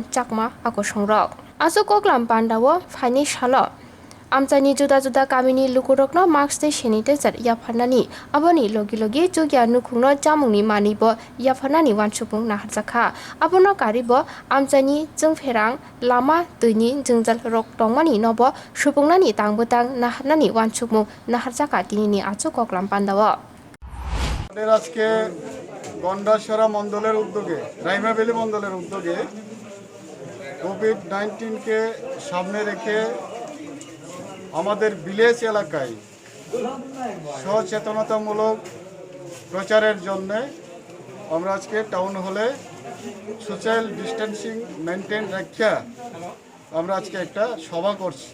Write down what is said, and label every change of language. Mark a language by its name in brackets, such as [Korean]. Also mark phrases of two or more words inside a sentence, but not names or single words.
[Kok Borok] चाकमा आकसंरक आसु कक्लाम पांडाव फाइनि सालो आमचानि जुदा जुदा गामिनि लुकुरकनो मास्क ते सेनिटाइजार याफानानि आबोनि लगी लगी जुगिया नुखुंनो जामुंनि मानिबो याफानानि वानसुपुं नाहारजाखा आबोनो गारिबो आमचानि जोंफेरां लामा दैनि जोंजाल रक दंमानि नबो सुपुंनानि तांबोतां नाहारनानि वानसुपुं नाहारजाखा दिनिनि आसु कक्लाम पांडाव [Bangla] আজকে গন্ডাসরা মণ্ডলের উদ্যোগে রাইমাবেলি মণ্ডলের উদ্যোগে কোভিড-19কে সামনে রেখে আমাদের ভিলেজ এলাকায় সচেতনতামূলক প্রচারের জন্য আমরা আজকে টাউন হলে [English] social distancing maintain [Bangla] রাখা আমরা আজকে একটা সভা করছি।